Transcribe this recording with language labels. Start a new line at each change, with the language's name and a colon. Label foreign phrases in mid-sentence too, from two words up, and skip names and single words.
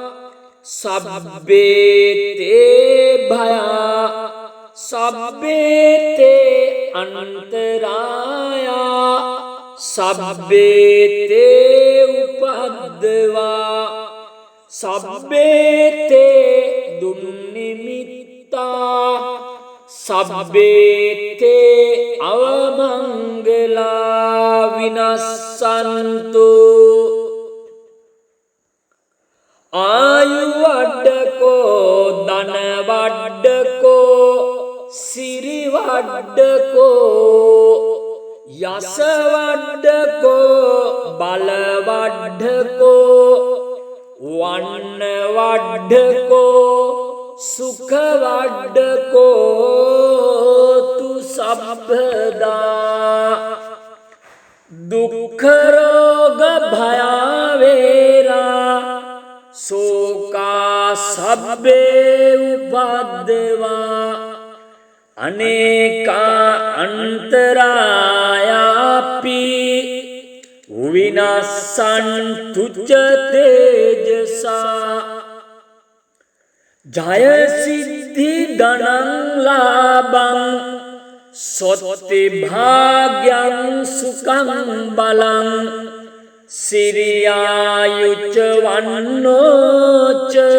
Pali: සබ්බේ තේ භයා සබ්බේ තේ අනන්තරායා සබ්බේ තේ උපද්දවා සබ්බේ තේ දුන්නිමිත්තා සබ්බේ තේ අවමංගලා විනස්සන්තු ආයු වඩ්ඩකෝ ධන වඩ්ඩකෝ සිරි වඩ්ඩකෝ යස වඩ්ඩකෝ බල වඩ්ඩකෝ වන්න වඩ්ඩකෝ සුඛ වඩ්ඩකෝ තු සබ්බදා දුක්ඛ රෝග භය වේරා සෝකා සබ්බේ උපද්දවා අනේකා අන්තරායාපි විනස්සන්තු ච තේජසා ජය සිද්ධි ධනං ලාභං සොත්ති භාග්‍යං සුඛං බලං සිරියායුච්ච වන්නෝච